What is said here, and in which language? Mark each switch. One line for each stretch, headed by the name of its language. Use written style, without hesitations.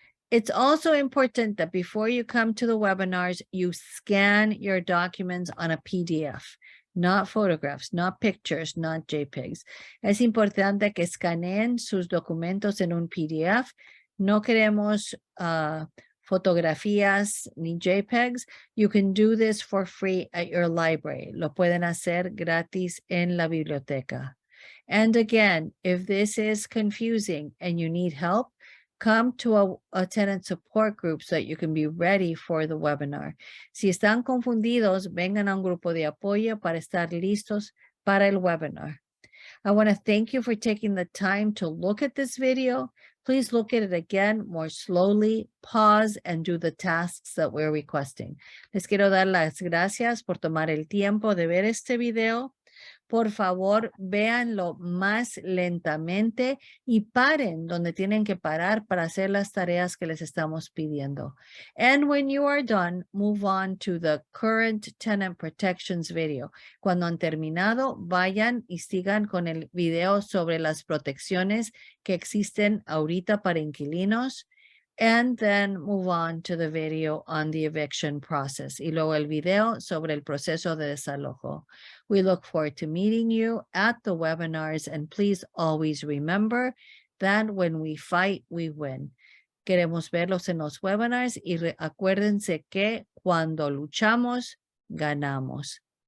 English: It's also important that before you come to the webinars, you scan your documents on a PDF, not photographs, not pictures, not JPEGs.
Spanish: Es importante que escaneen sus documentos en un PDF. No queremos fotografías ni JPEGs.
English: You can do this for free at your library.
Spanish: Lo pueden hacer gratis en la biblioteca.
English: And again, if this is confusing and you need help, come to a tenant support group so that you can be ready for the webinar.
Spanish: Si están confundidos, vengan a un grupo de apoyo para estar listos para el webinar.
English: I want to thank you for taking the time to look at this video. Please look at it again more slowly, pause, and do the tasks that we're requesting.
Spanish: Les quiero dar las gracias por tomar el tiempo de ver este video. Por favor, véanlo más lentamente y paren donde tienen que parar para hacer las tareas que les estamos pidiendo.
English: And when you are done, move on to the current tenant protections video.
Spanish: Cuando han terminado, vayan y sigan con el video sobre las protecciones que existen ahorita para inquilinos.
English: And then move on to the video on the eviction process.
Spanish: Y luego el video sobre el proceso de desalojo.
English: We look forward to meeting you at the webinars, and please always remember that when we fight, we win.
Spanish: Queremos verlos en los webinars y acuérdense que cuando luchamos, ganamos.